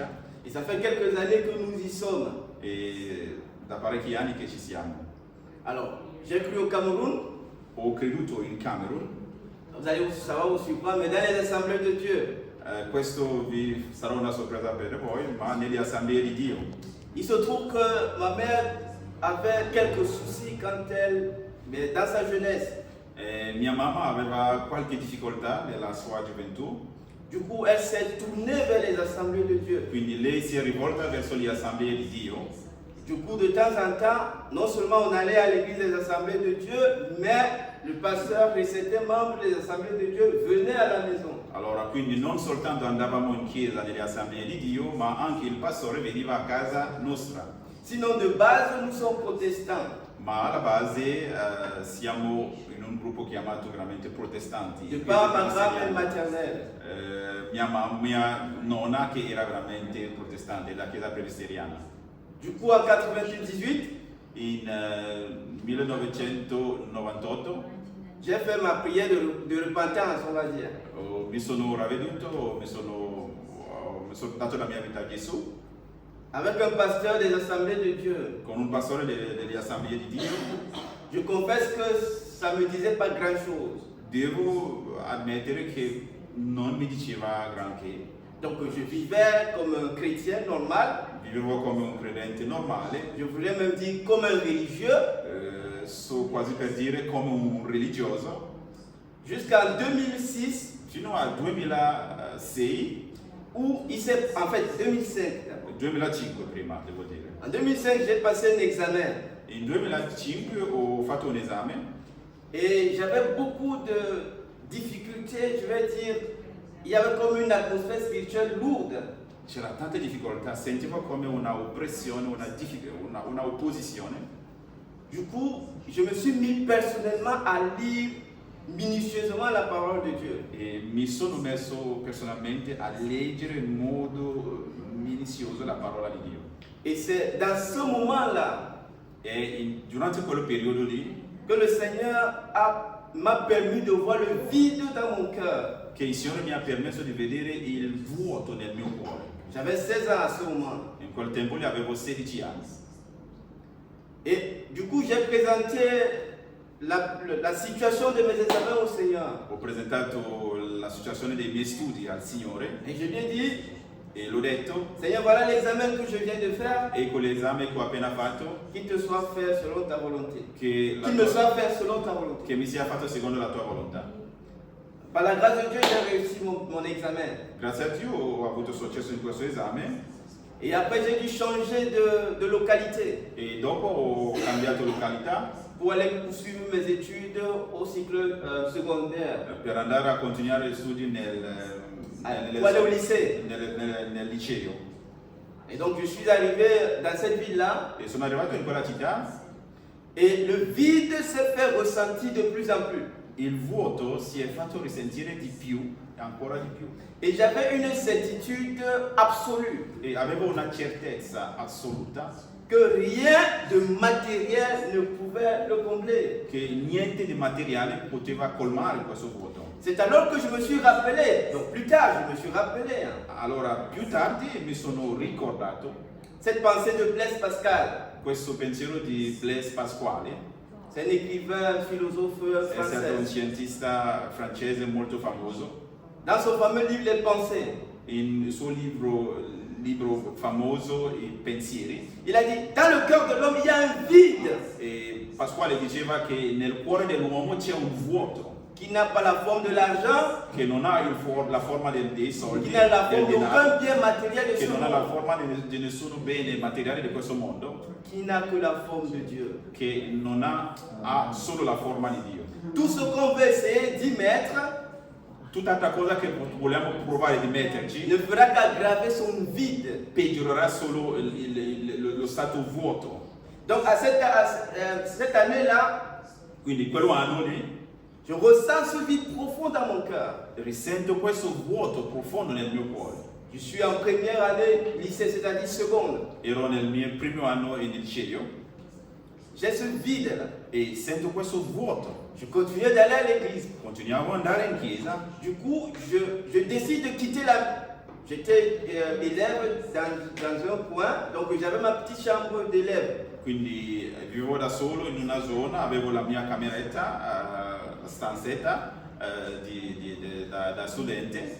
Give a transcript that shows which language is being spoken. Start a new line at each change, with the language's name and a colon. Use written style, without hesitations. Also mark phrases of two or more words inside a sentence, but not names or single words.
French: Et ça fait quelques années que nous y sommes.
Italian: e da parecchi anni che ci siamo.
French: Alors, j'ai cru au Cameroun.
Italian: Ho creduto in Camerun,
French: Ça va vous surprendre, mais dans les assemblées de Dieu,
Italian: questo vi sarà una sorpresa per voi, ma nelle assemblee di Dio.
French: il se trouve que ma mère avait quelques soucis mais dans sa jeunesse.
Italian: Mia mamma aveva qualche difficoltà nella sua gioventù,
French: Du coup, elle s'est tournée vers les assemblées de Dieu.
Italian: quindi lei si è rivolta verso le assemblee di Dio.
French: Du coup, de temps en temps, non seulement on allait à l'église des assemblées de Dieu, mais le pasteur et certains membres des assemblées de Dieu venaient à la maison.
Italian: Allora, quindi non soltanto andavamo in chiesa nelle assemblee di Dio, ma anche il pastore veniva a casa nostra.
French: Sinon, de base, nous sommes protestants.
Italian: Ma alla base siamo in un gruppo chiamato veramente protestanti.
French: De par ma grand-mère maternelle.
Italian: Mia nonna che era veramente protestante, la chiesa presbiteriana.
French: Du coup, en 98,
Italian: In 1998
French: j'ai fait ma prière de repentance, on va dire.
Italian: mi sono ravveduto, mi sono dato la mia vita a Gesù
French: Avec un pasteur des assemblées de Dieu.
Italian: con un pastore delle assemblee di Dio.
French: Je confesse que ça ne me disait pas grand-chose.
Italian: Devo ammettere che non mi diceva granché.
French: Donc je vivais comme un chrétien normal.
Italian: Vivevo come un credente normale,
French: Je voulais même dire comme un religieux.
Italian: so quasi per dire come un religioso,
French: Jusqu'en 2006,
Italian: fino al 2006,
French: où il s'est... En fait, 2005 d'abord.
Italian: 2005 prima devo dire.
French: En 2005, j'ai passé un examen.
Italian: In 2005 ho fatto un esame
French: Et j'avais beaucoup de difficultés, je vais dire. Il y avait comme une atmosphère spirituelle lourde.
Italian: c'era tante difficoltà, sentivo come una oppressione, una opposizione.
French: Du coup, je me suis mis personnellement à lire minutieusement la parole de Dieu.
Italian: E mi sono messo personalmente a leggere in modo minuzioso la parola di Dio.
French: Et c'est dans ce moment-là
Italian: E durante quel periodo lì
French: que le Seigneur m'a permis de voir le vide dans mon cœur.
Italian: che il Signore mi ha permesso di vedere il vuoto nel mio cuore.
French: J'avais 16 ans à ce moment.
Italian: In quel tempo lì avevo 16 anni.
French: Et du coup, j'ai présenté la situation de mes examens au Seigneur.
Italian: Ho presentato la situazione dei miei studi al Signore
French: Et je lui ai dit,
Italian: E l'ho detto,
French: Seigneur, voilà l'examen que je viens de faire,
Italian: e con l'esame che ho appena fatto,
French: qu'il te soit fait selon ta volonté.
Italian: che,
French: Qu'il me soit fait selon ta volonté.
Italian: che mi sia fatto secondo la tua volontà.
French: Par la grâce de Dieu, j'ai réussi mon examen.
Italian: Grazie a Dio ho avuto successo in questo esame
French: Et après, j'ai dû changer de localité
Italian: e dopo ho cambiato località
French: pour aller poursuivre mes études au cycle secondaire,
Italian: per andare a continuare gli studi
French: pour aller au lycée.
Italian: nel liceo.
French: Et donc, je suis arrivé dans cette ville-là
Italian: E sono arrivato in quella città,
French: et le vide s'est fait ressentir de plus en plus.
Italian: il vuoto si è fatto risentire di più, ancora di più.
French: Et j'avais une certitude absolue
Italian: E avevo una certezza assoluta
French: que rien de matériel ne pouvait le combler.
Italian: che niente di materiale poteva colmare questo vuoto.
French: C'est alors que je me suis rappelé, donc plus tard je me suis rappelé,
Italian: Allora, più tardi mi sono ricordato
French: cette pensée de Blaise Pascal.
Italian: questo pensiero di Blaise Pasquale,
French: C'est un écrivain, philosophe
Italian: è stato un
French: français.
Italian: scientista francese molto famoso.
French: Dans son fameux livre Les Pensées,
Italian: Il suo libro famoso, I pensieri,
French: il a dit, dans le cœur de l'homme, il y a un vide
Italian: e Pasquale diceva che nel cuore dell'uomo c'è un vuoto
French: qui n'a pas la forme de l'argent,
Italian: che non ha la forma dei soldi,
French: qui n'a la
Italian: del
French: forme
Italian: denaro,
French: d'aucun bien matériel de
Italian: che
French: ce
Italian: non ha la
French: monde,
Italian: forma di nessun bene materiale di questo mondo,
French: qui n'a que la forme de Dieu.
Italian: che non ha solo la forma di Dio.
French: Tout ce qu'on veut essayer d'y mettre
Italian: Tutt'altra cosa che vogliamo provare di metterci
French: ne fera qu'aggraver son vide.
Italian: peggiorerà solo lo stato vuoto.
French: Donc à cette année-là,
Italian: Quindi quell'anno lì
French: je ressens ce vide profond dans mon cœur.
Italian: risento questo vuoto profondo nel mio cuore.
French: Je suis en première année lycée, c'est-à-dire seconde.
Italian: Ero nel mio primo anno in liceo
French: J'ai ce vide-là.
Italian: e sento questo vuoto.
French: Je continuais d'aller à l'église.
Italian: Continuavo ad andare in chiesa.
French: Du coup, je décide de quitter la... J'étais élève dans un coin, donc j'avais ma petite chambre d'élève.
Italian: Quindi vivevo da solo in una zona, avevo la mia cameretta, stanzetta da studente.